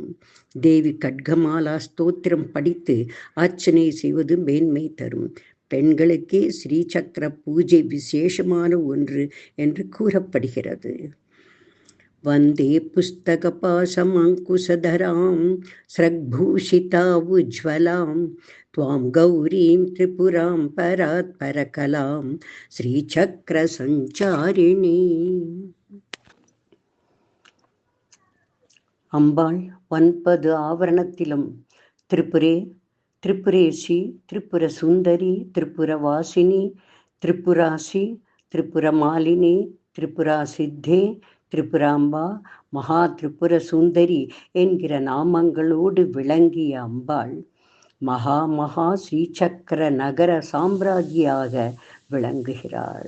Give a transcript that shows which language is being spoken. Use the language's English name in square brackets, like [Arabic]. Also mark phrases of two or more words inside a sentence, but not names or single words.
[Tamil] தேவி கட்கமாலா ஸ்தோத்திரம் படித்து அர்ச்சனை செய்வது மேன்மை தரும். பெண்களுக்கே ஸ்ரீ சக்கர பூஜை விசேஷமான ஒன்று என்று கூறப்படுகிறது. [Sanskrit] वन्दे पुस्तक पाशम् अङ्कुशधराम् स्रग्भूषिता उज्ज्वलाम् त्वां गौरीं त्रिपुरां परात् परकलां श्रीचक्रसञ्चारिणी. [Tamil] அம்பாள் 9 ஆவரணத்திலும் திரிபுரே, திரிபுரேசி, திரிபுர சுந்தரி, திரிபுர வாசினி, திரிபுராசி, திரிபுர மாலினி, திரிபுரா சித்தே, திரிபுராம்பா, மகா திரிபுர சுந்தரி என்கிற நாமங்களோடு விளங்கிய அம்பாள் மகா ஸ்ரீசக்கர நகர சாம்ராஜ்யாக விளங்குகிறாள்.